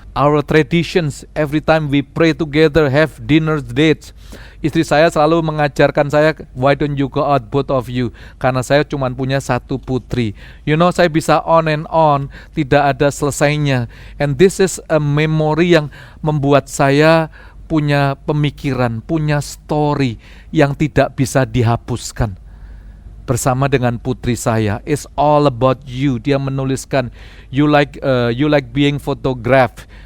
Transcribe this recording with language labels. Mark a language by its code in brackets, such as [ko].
[en] Our traditions, every time we pray together, have dinner dates." [id] Istri saya selalu mengajarkan saya, [en] "Why don't you go out, both of you?" [id] Karena saya cuma punya 1 putri. [en] You know, [id] saya bisa [en] on and on, [id] tidak ada selesainya. [en] And this is a memory [id] yang membuat saya punya pemikiran, punya story yang tidak bisa dihapuskan. Bersama dengan putri saya, [en] "It's all about you." [id] Dia menuliskan, [en] you like being photographed."